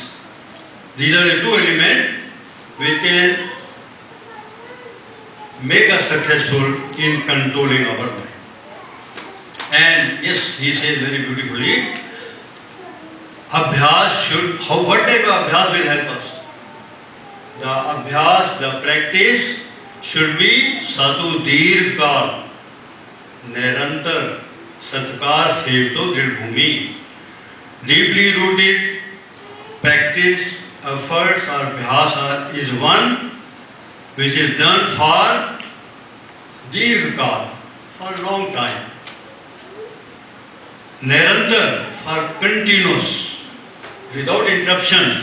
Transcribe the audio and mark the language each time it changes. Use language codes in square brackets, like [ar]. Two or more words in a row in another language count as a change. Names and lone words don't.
[en] These are the 2 elements which can make us successful in controlling our mind. And yes, he says very beautifully, abhyas should, what type of abhyas will help us? The abhyas, the practice should be [sa] satu dirghkal, nirantar, satkar sevto dridbhumi. [en] Deeply rooted practice, efforts or abhyas is one which is done for dirghkal, for a long time. Nirantar, for continuous, without interruptions.